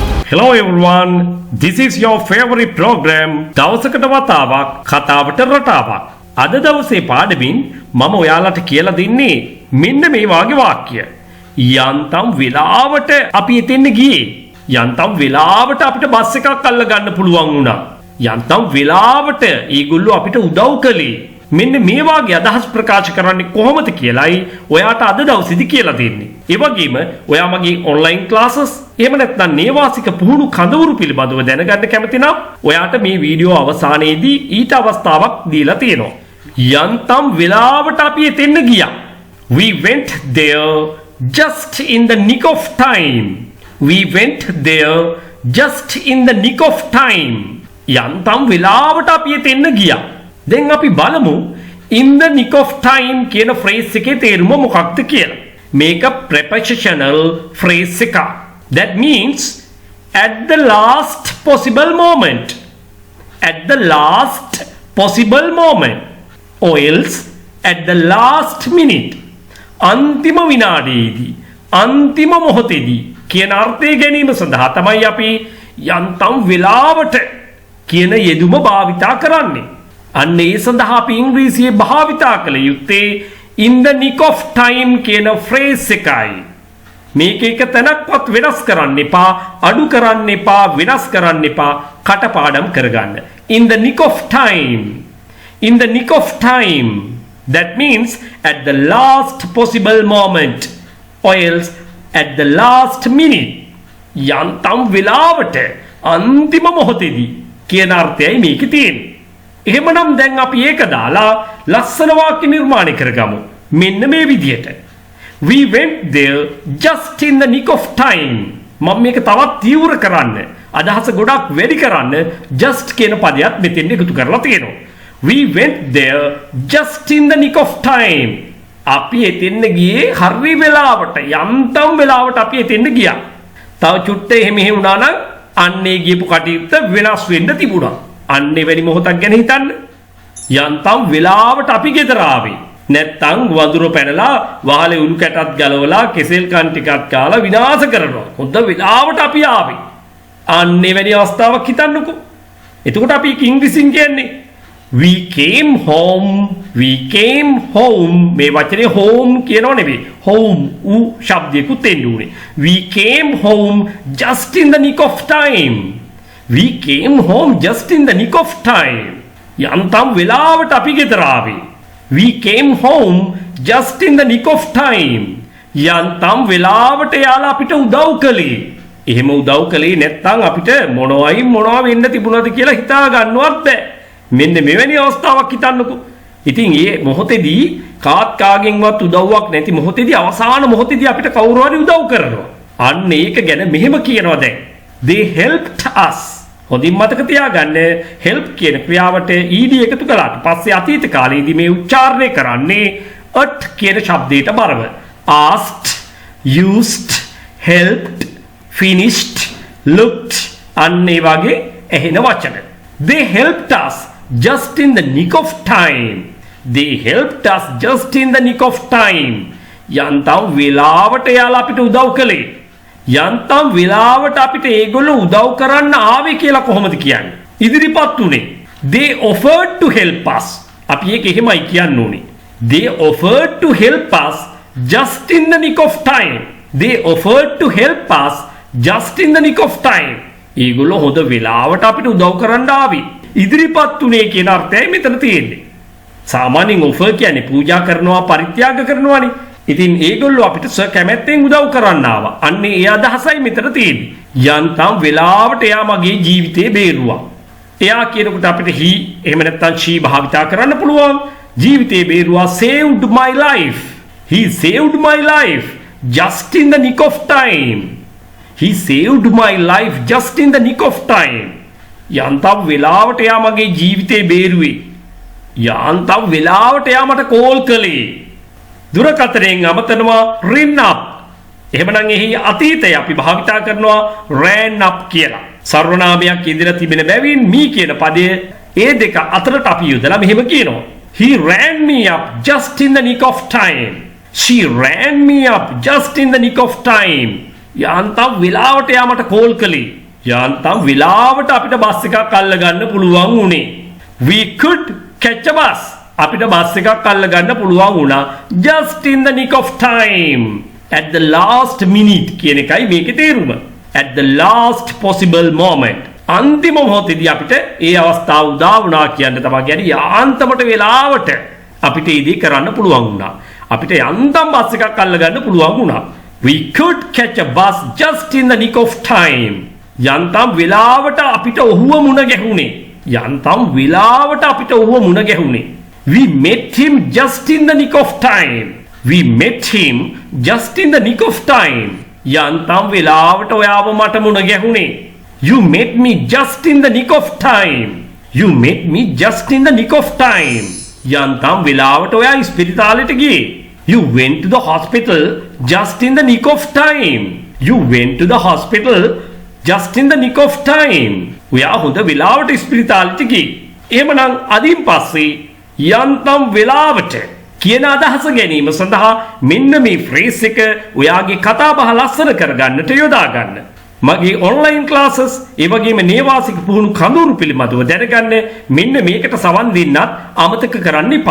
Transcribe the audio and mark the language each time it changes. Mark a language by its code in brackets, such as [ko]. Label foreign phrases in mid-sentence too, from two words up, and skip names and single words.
[en] Hello everyone, this is your favorite program. [si] දවසකට වතාවක් කතාවට රටාවක්. අද දවසේ පාඩමින් මම ඔයාලට කියලා දෙන්නේ මෙන්න මේ වාගේ වාක්‍ය. යන්තම් වෙලාවට අපි එතෙන්න ගියේ. යන්තම් වෙලාවට අපිට බස් එකක් අල්ල ගන්න පුළුවන් වුණා. යන්තම් වෙලාවට ඒගොල්ලෝ අපිට උදව් කළේ. මෙන්න මේ වාගේ අදහස් ප්‍රකාශ කරන්නේ කොහොමද කියලායි ඔයාට අද දවසේදී කියලා දෙන්නේ. ඒ වගේම ඔයා මගේ [en] online classes [si] එහෙම නැත්නම් නේවාසික පුහුණු කඳවුරු පිළිබඳව දැනගන්න කැමති නම් ඔයාට මේ වීඩියෝ අවසානයේදී ඊට අවස්ථාවක් දීලා තියෙනවා. යන්තම් වෙලාවට අපි එතෙන්න ගියා. [en] We went there just in the nick of time. We went there just in the nick of time. [si] යන්තම් වෙලාවට අපි එතෙන්න ගියා. දැන් අපි බලමු [en] in the nick of time [si] කියන phrase එකේ තේරුම මොකක්ද කියලා. මේක [en] prepositional phrase [si] එකක්. [en] That means at the last possible moment. At the last possible moment. Or else at the last minute. [si] අන්තිම විනාඩියේදී අන්තිම මොහොතේදී කියන අර්ථය ගැනීම සඳහා තමයි අපි යන්තම් වෙලාවට කියන යෙදුම භාවිතා කරන්නේ. අන්න ඒ සඳහා අපි ඉංග්‍රීසියේ භාවිතා කළ යුත්තේ [en] in the nick of time [si] කියන phrase එකයි. මේක එක තැනක්වත් වෙනස් කරන්න එපා, අඩු කරන්න එපා, වෙනස් කරන්න එපා, කටපාඩම් කරගන්න. [en] In the nick of time. In the nick of time. That means at the last possible moment. Or else at the last minute. [si] යන්තම් වෙලාවට අන්තිම මොහොතේදී කියන අර්ථයයි මේකේ තියෙන්නේ. එහෙමනම් දැන් අපි ඒක දාලා ලස්සන වාක්‍ය නිර්මාණය කරගමු. මෙන්න මේ විදිහට. [en] We went there just in the nick of time. [si] මම මේක තවත් තීව්‍ර කරන්න, අදහස ගොඩක් වැඩි කරන්න just කියන පදයක් මෙතෙන් එකතු කරලා තියෙනවා. [en] We went there just in the nick of time. [si] අපි එතෙන්න ගියේ හරි වෙලාවට, යන්තම් වෙලාවට අපි එතෙන්න ගියා. තව චුට්ට එහෙම වුණා නම් අන්නේ ගියපු කටයුත්ත වෙනස් වෙන්න තිබුණා. අන්නේ වැඩි මොහොතක් ගැන හිතන්න. යන්තම් වෙලාවට අපි ගෙදර ආවේ. නැත්තම් වඳුර පැනලා වහලේ උණු කැටත් ගලවලා කෙසෙල් කන් ටිකක් කාලා විනාශ කරනවා. හොඳ වෙලාවට අපි ආවේ. අන්නේ වැඩි අවස්ථාවක් හිතන්නකෝ. එතකොට අපි ඉංග්‍රීසියෙන් කියන්නේ [en] we came home. We came home. [si] මේ වචනේ home කියනව නෙවෙයි. home ඌ ශබ්දයකුත් එන්න උනේ. [en] We came home just in the nick of time. We came home just in the nick of time. [si] යන්තම් වෙලාවට අපි ගෙදර ආවේ. [en] We came home just in the nick of time. [si] යන්තම් වෙලාවට යාලා අපිට උදව් කළේ. එහෙම උදව් කළේ නැත්නම් අපිට මොනවා වෙන්න තිබුණාද කියලා හිතා ගන්නවත් බෑ. මෙන්න මෙවැනි අවස්ථාවක් හිතන්නකෝ. ඉතින් මේ මොහොතේදී කාගෙන්වත් උදව්වක් නැති මොහොතේදී අවසාන මොහොතේදී අපිට කවුරු හරි උදව් කරනවා. අන්න ඒක ගැන මෙහෙම කියනවා දැන්. [en] They helped us. [si] හොඳින් මතක තියාගන්න help කියන ක්‍රියාවට ed එකතු කළාට පස්සේ අතීත කාලයේදී මේ උච්චාරණය කරන්නේ at කියන ශබ්දයට බරව. [en] asked, used, helped, finished, looked [si] අන්න ඒ වගේ ඇහෙන වචන. [en] They helped us just in the nick of time. They helped us just in the nick of time. [si] යන්තම් වෙලාවට යාලා අපිට උදව් කළේ. යන්තම් වෙලාවට අපිට ඒගොල්ලෝ උදව් කරන්න ආවේ කියලා කොහොමද කියන්නේ? ඉදිරිපත් උනේ. [en] They offered to help us. [si] අපි ඒක එහෙමයි කියන්න ඕනේ. [en] They offered to help us just in the nick of time. They offered to help us just in the nick of time. [si] ඒගොල්ලෝ හොඳ වෙලාවට අපිට උදව් කරන්න ආවේ. ඉදිරිපත් උනේ කියන අර්ථයයි මෙතන තියෙන්නේ. සාමාන්‍යයෙන් offer කියන්නේ පූජා කරනවා, පරිත්‍යාග කරනවානේ. ඉතින් ඒගොල්ලෝ අපිට කැමැත්තෙන් උදව් කරන්න ආවා. අන්න ඒ අදහසයි මෙතන තියෙන්නේ. යන්තම් වෙලාවට එයා මගේ ජීවිතේ බේරුවා. එයා කියනකොට අපිට he එහෙම නැත්නම් she භාවිතා කරන්න පුළුවන්. ජීවිතේ බේරුවා [en] saved my life. He saved my life just in the nick of time. He saved my life just in the nick of time. [si] යන්තම් වෙලාවට එයා මගේ ජීවිතේ බේරුවේ. යන්තම් වෙලාවට එයා මට කෝල් කළේ. දුරකථනයෙන් අමතනවා [en] ring up. [si] එහෙමනම් එහි අතීතය අපි භාවිතා කරනවා [en] ran up [si] කියලා. සර්වනාමයක් ඉදිරිය තිබෙන බැවින් me කියන පදය ඒ දෙක අතරට අපි යොදලා මෙහෙම කියනවා. [en] He ran me up just in the nick of time. She ran me up just in the nick of time. [si] යන්තම් වෙලාවට එයා මට කෝල් කළේ. යන්තම් වෙලාවට අපිට බස් එකක් අල්ල ගන්න පුළුවන් උනේ. [en] We could catch a bus. [si] අපිට බස් එකක් අල්ල ගන්න පුළුවන් වුණා [en] just in the nick of time. [si] At the last minute කියන එකයි මේකේ තේරුම. [en] At the last possible moment. [si] අන්තිම මොහොතේදී අපිට ඒ අවස්ථාව උදා වුණා කියන්න තමයි කියන්නේ යාන්තමට වෙලාවට අපිට ඒ දේ කරන්න පුළුවන් වුණා. අපිට යන්තම් බස් එකක් අල්ල ගන්න පුළුවන් වුණා. [en] We could catch a bus just in the nick of time. [si] යන්තම් වෙලාවට අපිට ඔහුව මුණ ගැහුනේ. යන්තම් වෙලාවට අපිට ඔහුව මුණ ගැහුනේ. [en] We met him just in the nick of time. We met him just in the nick of time. [si] යන්තම් වෙලාවට ඔයාව මට මුණ ගැහුනේ. [en] You met me just in the nick of time. You met me just in the nick of time. [si] යන්තම් වෙලාවට ඔයා ඉස්පිරිතාලෙට ගියේ. [en] You went to the hospital just in the nick of time. You went to the hospital just in the nick of time. [si] ඔයා හොඳ වෙලාවට ඉස්පිරිතාලෙට ගියේ. එහෙමනම් අදින් පස්සේ යන්තම් වෙලාවට කියන අදහස ගැනීම සඳහා මෙන්න මේ ෆ්‍රේස් එක ඔයාගේ කතා බහ ලස්සන කරගන්නට යොදා ගන්න. මගේ [en] online classes [si] ඒ වගේම නේවාසික පුහුණු කඳවුරු පිළිබඳව දැනගන්න මෙන්න මේකට සවන් දෙන්නත් අමතක කරන්න එපා.